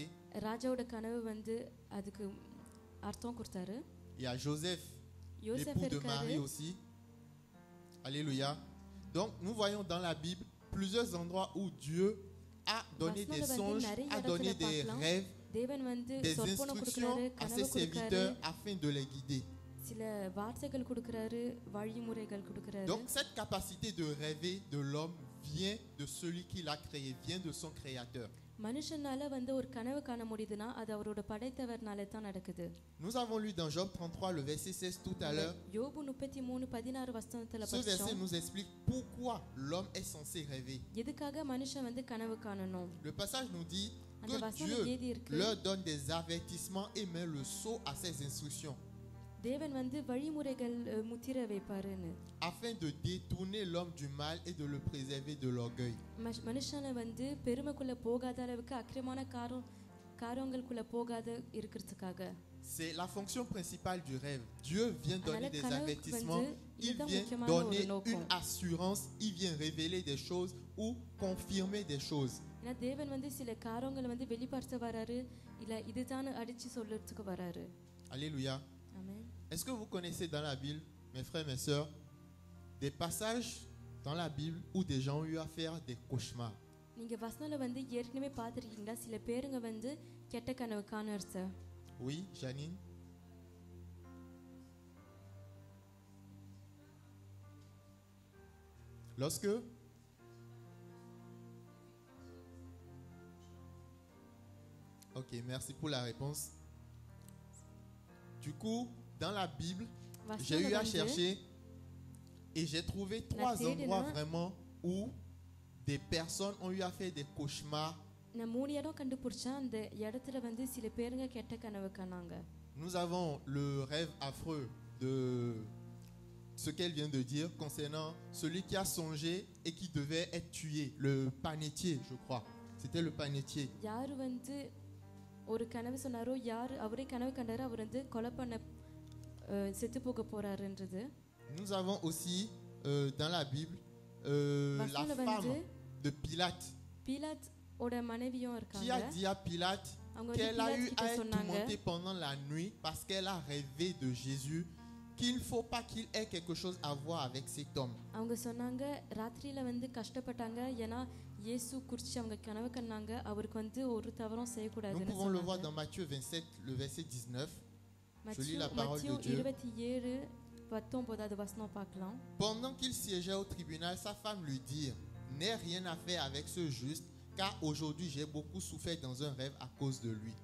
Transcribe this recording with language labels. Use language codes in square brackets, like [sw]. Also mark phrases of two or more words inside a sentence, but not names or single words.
[ta] ராஜாவோட கனவு வந்து அதுக்கு அர்த்தம் கொடுத்தாரு. [fr] Il y a Joseph, [ta] யோசேப் [fr] l'époux de [ta] இருக்காரு. [fr] Marie aussi. Alléluia. Donc nous voyons dans la Bible plusieurs endroits où Dieu a donné des [ta] வசனத்துல வந்து [fr] songes, [ta] நிறைய [fr] a donné [ta] இடத்துல [fr] des [ta] பார்க்கலாம். [fr] rêves, [ta] தேவன் வந்து [fr] des [ta] சொப்பனம் [fr] instructions [ta] கொடுக்கறாரு, [fr] à [ta] கனவு [fr] ses [ta] கொடுக்கறாரு, [fr] serviteurs afin de les guider. [ta] சில வார்த்தைகள் கொடுக்கறாரு, வழிமுறைகள் கொடுக்கறாரு. [fr] Donc cette capacité de rêver de l'homme vient de celui qui l'a créé, vient de son créateur. [ta] மனுஷனால வந்து ஒரு கனவு காண முடியுதுன்னா அது அவரோட படைத்தவர்னால தான் நடக்குது. [fr] Nous avons lu dans Job 33 le verset 16 tout à l'heure. [ta] யோபு 33:16 வசனத்துல [fr] Ce verset [ta] படிச்சோம். [fr] nous explique pourquoi l'homme est censé rêver. [ta] எதுக்காக மனுஷன் வந்து கனவு காணணும்? [fr] Le passage nous dit [ta] அந்த [fr] que [ta] வசனம் [fr] Dieu [ta] எழுதி இருக்கு. [fr] leur donne des avertissements et met le sceau à ses instructions [ta] தேவன் வந்து வழிமுறைகள் முத்திர வைப்பாருன்னு. [fr] afin de détourner l'homme du mal et de le préserver de l'orgueil. [ta] மனுஷனை வந்து பெருமைக்குள்ள போகாத அளவுக்கு அக்கிரமான காரியங்களுக்குள்ள போகாத இருக்கிறதுக்காக. [fr] C'est la fonction principale du rêve. Dieu vient donner [ta] அதனால [fr] des [ta] கனவுக்கு [fr] avertissements, [ta] வந்து [fr] il [ta] இதுதான் [fr] vient [ta] முக்கியமான [fr] donner [ta] ஒரு நோக்கம். [fr] une assurance, il vient révéler des choses ou confirmer des choses. [ta] ஏன்னா தேவன் வந்து சில காரியங்களை வந்து வெளிப்படுத்த வராரு, இல்ல இதுதான் அடிச்சு சொல்றதுக்கு வராரு. [fr] Alléluia. [ta] ஆமென். [fr] Est-ce que vous connaissez dans la Bible, mes frères, mes sœurs, des passages dans la Bible où des gens ont eu à faire des cauchemars? [ta] நீங்க வசனல வந்து ஏற்கனவே பார்த்திருக்கீங்களா? சில பேருங்க வந்து கெட்ட கனவு காணறது. [fr] Oui, Janine. Lorsque Ok, merci pour la réponse. Du coup, dans la Bible, j'ai eu à chercher et j'ai trouvé trois endroits vraiment où des personnes ont eu à faire des cauchemars. [ta] நான் மூணு இடம் கண்டுபிடிச்சேன். அந்த இடத்துல வந்து சில பேருங்க கெட்ட கனவு காணாங்க. [fr] Nous avons le rêve affreux de ce qu'elle vient de dire concernant celui qui a songé et qui devait être tué, le panetier, je crois. C'était le panetier. [ta] யார் வந்து ஒரு கனவு சொன்னாரோ, யார் அவரே கனவு கண்டாரோ அவர் வந்து கொலை பண்ண செத்து போக போறாருன்றது. [fr] Nous avons aussi dans la Bible la femme de Pilate [ta] Pilate ஓட மனைவியும் [fr] qui [ta] இருக்காங்க. [fr] a dit à Pilate [ta] அவங்க [fr] qu'elle a eu [ta] கிட்ட [fr] à être [ta] சொன்னாங்க, [fr] tourmentée pendant la nuit parce qu'elle a rêvé de Jésus, qu'il ne faut pas qu'il ait quelque chose à voir avec cet homme. [ta] அவங்க சொன்னாங்க ராத்திரியில வந்து கஷ்டப்பட்டாங்க. ஏன்னா இயேசு குறித்து அவங்க கனவு கண்டாங்க. அவருக்கு வந்து ஒரு தவறும் [fr] Nous [ta] செய்யக்கூடாதுன்னு [fr] pouvons le voir [ta] சொன்னாங்க. [fr] dans Matthieu 27, le verset 19. Je lis la [ta] மத்தேயு [fr] parole de Dieu. [ta] 27:19 வசனம் பார்க்கலாம். [fr] Pendant qu'il siégeait au tribunal, sa femme lui dit: N'aie rien à faire avec ce juste, car aujourd'hui j'ai beaucoup souffert dans un rêve à cause de lui.